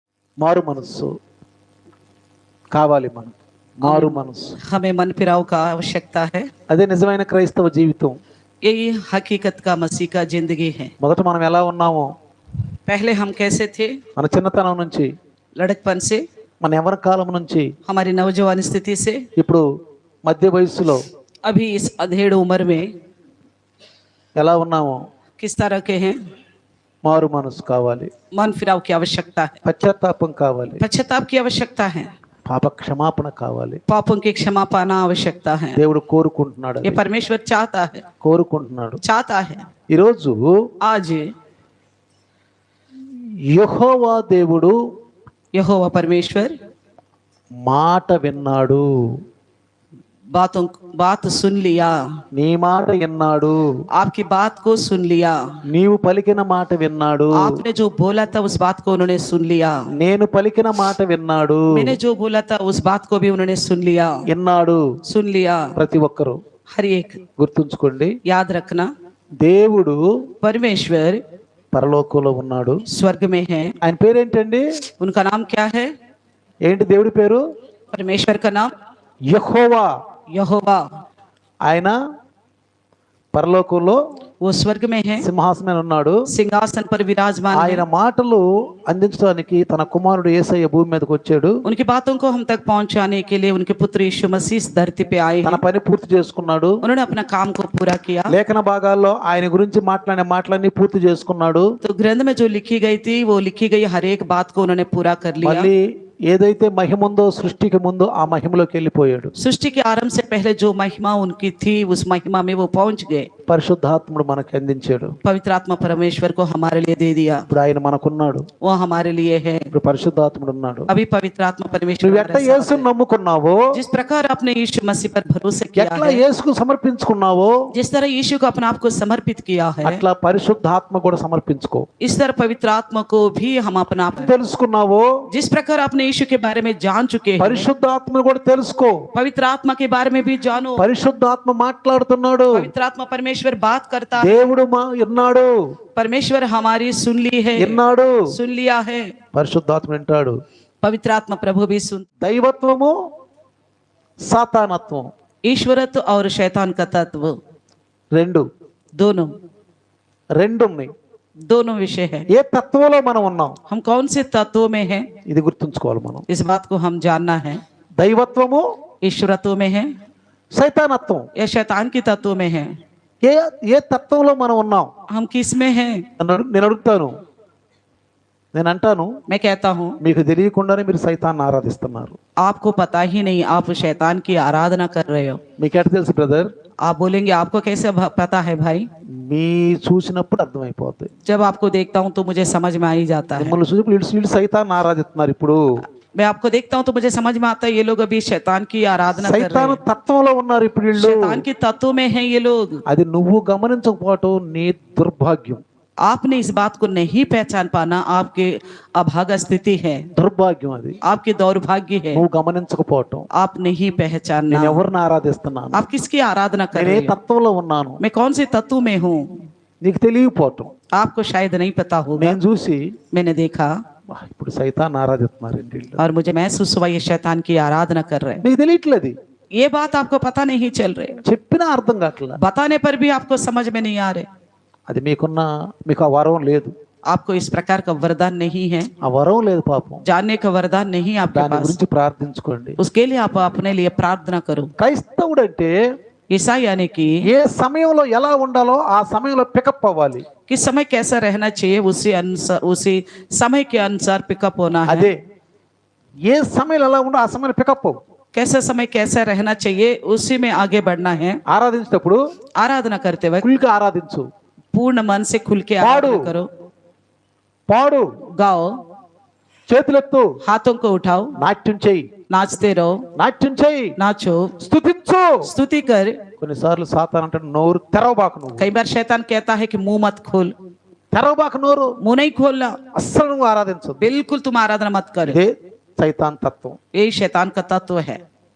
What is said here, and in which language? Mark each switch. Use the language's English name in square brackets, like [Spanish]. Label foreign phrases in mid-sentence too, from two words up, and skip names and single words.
[Telugu] మారు మనస్సు కావాలి మనకు. మారు మనస్సు, [Hindi] हमें मन फिराव का आवश्यकता है। [Telugu] అదే నిజమైన క్రైస్తవ జీవితం. [Hindi] यही हकीकत का मसीह का जिंदगी है। [Telugu] మొదట మనం ఎలా ఉన్నామో, [Hindi] पहले हम कैसे थे? [Telugu] మన చిన్నతనం నుంచి, [Hindi] लड़कपन से, [Telugu] మన యవ్వన కాలం నుంచి, [Hindi] हमारी नौजवान स्थिति से, [Telugu] ఇప్పుడు మధ్య వయస్సులో [Hindi] अभी इस अधेड़ उम्र में [Telugu] ఎలా ఉన్నామో [Hindi] किस तरह के हैं। [Telugu] మారు మనసు కావాలి, [Hindi] मन फिराव की आवश्यकता है, [Telugu] పశ్చాత్తాపం కావాలి, [Hindi] पश्चाताप की आवश्यकता है, [Telugu] పాప క్షమాపణ కావాలి. [Hindi] पापों की क्षमा पाना आवश्यकता है। [Telugu] దేవుడు కోరుకుంటున్నాడు, [Hindi] ये परमेश्वर चाहता है, चाहता है। [Telugu] ఈరోజు [Hindi] आज [Telugu] యెహోవా దేవుడు [Hindi] यहोवा परमेश्वर [Telugu] మాట విన్నాడు, [Hindi] बात सुन लिया, [Telugu] నీ మాట విన్నాడు, [Hindi] आपकी बात को सुन लिया, [Telugu] నీవు పలికిన మాట విన్నాడు, [Hindi] आपने जो बोला था उस बात को उन्होंने सुन लिया, [Telugu] నేను పలికిన మాట విన్నాడు, [Hindi] मैंने जो बोला था उस बात को भी उन्होंने सुन लिया, [Telugu] విన్నాడు. [Hindi] सुन लिया। [Telugu] ప్రతి ఒక్కరు [Hindi] हर एक [Telugu] గుర్తుంచుకోండి, [Hindi] याद रखना, [Telugu] దేవుడు [Hindi] परमेश्वर [Telugu] పరలోకంలో ఉన్నాడు. [Hindi] स्वर्ग में है। [Telugu] ఆయన పేరేంటండి? [Hindi] उनका नाम क्या है? [Telugu] ఏంటి దేవుడి పేరు? [Hindi] परमेश्वर का नाम [Telugu] యెహోవా. [Hindi] यहोवा। [Telugu] ఆయన పరలోకంలో [Hindi] वो स्वर्ग में है, [Telugu] సింహాసనం ఉన్నాడు. [Hindi] सिंहासन पर विराजमान है। [Telugu] ఆయన మాటలు అందించడానికి తన కుమారుడు యేసయ్య భూమి మీదకి వచ్చాడు. [Hindi] उनकी बातों को हम तक पहुंचाने के लिए उनके पुत्र यीशु मसीह इस धरती पे आए [Telugu] తన [Hindi] हैं। [Telugu] పని పూర్తి చేసుకున్నాడు. [Hindi] उन्होंने अपना काम को पूरा किया। [Telugu] లేఖన భాగాల్లో ఆయన గురించి మాట్లాడిన మాటలన్నీ పూర్తి చేసుకున్నాడు. [Hindi] तो ग्रंथ में जो लिखी गई थी वो लिखी गई हर एक बात को उन्होंने पूरा कर लिया। [Telugu] మళ్ళీ ఏదైతే మహిమ ఉందో సృష్టికి ముందు ఆ మహిమలోకి వెళ్ళిపోయాడు. [Hindi] सृष्टि के आरंभ से पहले जो महिमा उनकी थी उस महिमा में वो पहुंच गए। [Telugu] పరిశుద్ధాత్ముడు మనకు అందించాడు. [Hindi] पवित्र आत्मा परमेश्वर को हमारे लिए दे दिया। [Telugu] ఇప్పుడు ఆయన మనకున్నాడు. [Hindi] वो हमारे लिए है। [Telugu] ఇప్పుడు పరిశుద్ధాత్ముడు ఉన్నాడు. [Hindi] अभी पवित्र आत्मा परमेश्वर [Telugu] నువ్వు [Hindi] हमारे [Telugu] ఎట్లా [Hindi] साथ [Telugu] యేసుని నమ్ముకున్నావో, [Hindi] है। जिस प्रकार आपने यीशु मसीह पर भरोसा किया [Telugu] ఎట్లా [Hindi] है, [Telugu] యేసుకు సమర్పించుకున్నావో [Hindi] जिस तरह यीशु को अपने आप को समर्पित किया है, [Telugu] అట్లా పరిశుద్ధాత్మ కూడా సమర్పించుకో. [Hindi] इस तरह पवित्र आत्मा को भी हम अपना [Telugu] తెలుసుకున్నావో, [Hindi] जिस प्रकार आपने यीशु के बारे में जान चुके हैं, [Telugu] పరిశుద్ధాత్మను కూడా తెలుసుకో. [Hindi] पवित्र आत्मा के बारे में भी जानो। [Telugu] పరిశుద్ధాత్మ మాట్లాడుతున్నాడు. [Hindi] पवित्र आत्मा परमेश्वर बात करता है। [Telugu] దేవుడు విన్నాడు, [Hindi] परमेश्वर हमारी सुन ली है, [Telugu] విన్నాడు. [Hindi] सुन लिया है। [Telugu] పరిశుద్ధాత్మ వింటాడు. [Hindi] पवित्र आत्मा प्रभु भी सुन। [Telugu] దైవత్వము, సాతానత్వం [Hindi] ईश्वरत्व और शैतान का तत्व [Telugu] రెండు [Hindi] दोनों [Telugu] ఉన్నాయి. [Hindi] दोनों विषय है। [Telugu] ఏ తత్వంలో మనం ఉన్నాం [Hindi] हम कौन से तत्वों में हैं, [Telugu] ఇది గుర్తుంచుకోవాలి మనం. [Hindi] इस बात को हम जानना है। [Telugu] దైవత్వము, [Hindi] ईश्वरत्व में है [Telugu] సైతానత్వం. [Hindi] या शैतान की तत्व में है? [Telugu] ఏ ఏ తత్వంలో మనం ఉన్నాం? [Hindi] हम किस में हैं? [Telugu] నేను అడుగుతాను, నేను అంటాను, [Hindi] मैं कहता हूँ [Telugu] మీకు తెలియకుండానే మీరు సైతాన్ని ఆరాధిస్తున్నారు. [Hindi] आपको पता ही नहीं आप शैतान की आराधना कर रहे हो। [Telugu] మీకు ఎట్లా తెలుసు బ్రదర్? [Hindi] आप बोलेंगे आपको कैसे पता है भाई? [Telugu] మీ చూసినప్పుడు అర్థమైపోతుంది. [Hindi] जब आपको देखता हूँ तो मुझे समझ में आ ही जाता है। [Telugu] మిమ్మల్ని చూసి వీళ్ళు సైతాన్ని ఆరాధిస్తున్నారు. ఇప్పుడు [Hindi] मैं आपको देखता हूँ तो मुझे समझ में आता है ये लोग अभी शैतान की आराधना कर रहे [Telugu] సైతాను [Hindi] हैं। [Telugu] తత్వంలో ఉన్నారు ఇప్పుడు వీళ్ళు. [Hindi] शैतान की तत्व में हैं ये लोग। [Telugu] అది నువ్వు గమనించకపోవటం నీ దుర్భాగ్యం. [Hindi] आपने इस बात को नहीं पहचान पाना आपके अभागा स्थिति है, [Telugu] దుర్భాగ్యం అది. [Hindi] आपकी दौर्भाग्य है। [Telugu] నువ్వు గమనించకపోవటం. [Hindi] आप नहीं पहचानना [Telugu] నేను ఎవరిని ఆరాధిస్తున్నాను, [Hindi] आप किसकी आराधना कर [Telugu] నేను ఏ [Hindi] रहे हो, [Telugu] తత్వంలో ఉన్నాను [Hindi] मैं कौन से तत्व में हूँ, [Telugu] నీకు తెలియకపోవటం. [Hindi] आपको शायद नहीं पता होगा। [Telugu] నేను చూసి [Hindi] मैंने देखा [Telugu] ఇప్పుడు సైతాన్ని ఆరాధిస్తున్నారు ఏంటి వీళ్ళు. [Hindi] और मुझे महसूस हुआ ये शैतान की आराधना कर रहे हैं। [Telugu] నీకు తెలియట్లేదు, [Hindi] ये बात आपको पता नहीं चल रहे, [Telugu] చెప్పినా అర్థం కావట్లా. [Hindi] बताने पर भी आपको समझ में नहीं आ रहे। [Telugu] అది మీకు ఆ వరం లేదు, [Hindi] आपको इस प्रकार का वरदान नहीं है, [Telugu] ఆ వరం లేదు పాపం. [Hindi] जानने का वरदान नहीं आपके [Telugu] దాని [Hindi] पास। [Telugu] గురించి ప్రార్థించుకోండి. [Hindi] उसके लिए आप अपने लिए प्रार्थना करो। [Telugu] క్రైస్తవుడు అంటే [Hindi] ईसा यानी कि [Telugu] ఏ సమయంలో ఎలా ఉండాలో ఆ సమయంలో పికప్ అవ్వాలి. [Hindi] किस समय कैसा रहना चाहिए उसी समय के अनुसार पिकअप होना है। [Telugu] అదే ఏ సమయంలో ఎలా ఉందో ఆ సమయంలో పికప్ అవ్వు. [Hindi] कैसा समय कैसा रहना चाहिए उसी में आगे बढ़ना है। [Telugu] ఆరాధించేటప్పుడు [Hindi] आराधना करते वक्त [Telugu] ఫుల్గా ఆరాధించు, [Hindi] पूर्ण मन से खुल के आराधना करो, [Telugu] పాడు, [Hindi] गाओ, [Telugu] చేతులెత్తు, [Hindi] हाथों को उठाओ, [Telugu] నాట్యం చెయ్యి, [Hindi] नाचते रहो, [Telugu] నాట్యం చెయ్యి, [Hindi] नाचो, [Telugu] స్తుతించు. [Hindi] स्तुति कर। [Telugu] కొన్నిసార్లు సాతాను అంటే నోరు తెరవబాకు. నువ్వు [Hindi] कई बार शैतान कहता है कि मुंह मत खोल, [Telugu] తెరవబాకు నోరు. [Hindi] मुंह नहीं खोलना, [Telugu] అస్సలు నువ్వు ఆరాధించు. [Hindi] बिल्कुल तुम आराधना मत करो। [Telugu] ఇదే సైతాన్ తత్వం. [Hindi] यही शैतान का तत्व है।